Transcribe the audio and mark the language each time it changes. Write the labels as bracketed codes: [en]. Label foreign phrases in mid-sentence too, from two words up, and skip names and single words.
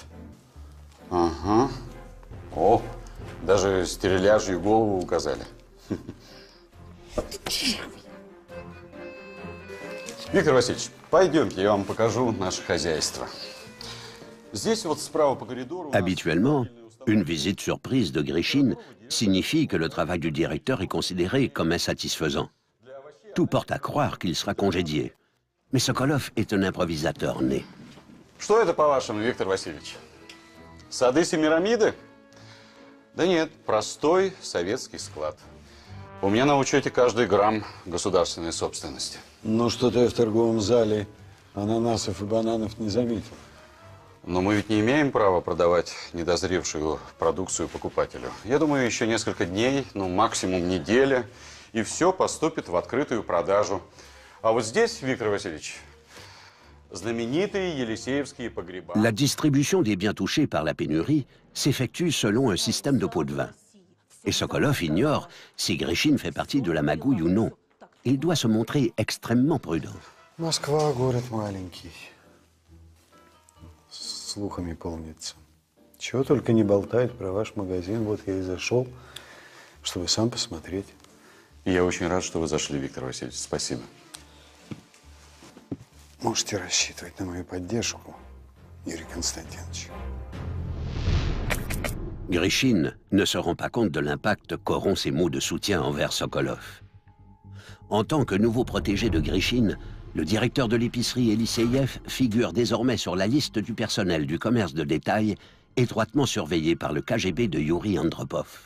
[ru] Ага. О, даже стерляжью голову указали. Виктор Васильевич, пойдемте, я вам покажу наше хозяйство. Здесь вот справа по коридору... [fr] Habituellement, une visite surprise de Grishin signifie que le travail du directeur est considéré comme insatisfaisant. Tout porte à croire qu'il sera congédié. Mais Sokolov est un improvisateur né. [ru] Что это, по-вашему, Виктор Васильевич? Сады Семирамиды? Да нет, простой советский склад. У меня на учете каждый грамм государственной собственности. Ну, что-то я в торговом зале ананасов и бананов не заметил. Но мы ведь не имеем права продавать недозревшую продукцию покупателю. Я думаю, еще несколько дней, ну, максимум неделя, и все поступит в открытую продажу. А вот здесь, Виктор Васильевич, знаменитые Елисеевские погреба. [fr] La distribution des biens touchés par la pénurie s'effectue selon un système de pots de vin. Et Sokolov ignore si Grishine fait partie de la magouille ou non. Il doit se montrer extrêmement prudent. [ru] Москва город маленький. Слухами полнится. Чего только не болтают про ваш магазин. Вот я и зашел, чтобы сам посмотреть. Я очень рад, что вы зашли, Виктор Васильевич. Спасибо. Можете рассчитывать на мою поддержку, Юрий Константинович. [fr] Grishine ne se rend pas compte de l'impact qu'auront ses mots de soutien envers Sokolov. En tant que nouveau protégé de Grishine, le directeur de l'épicerie Eliseyev figure désormais sur la liste du personnel du commerce de détail, étroitement surveillé par le KGB de Yuri Andropov.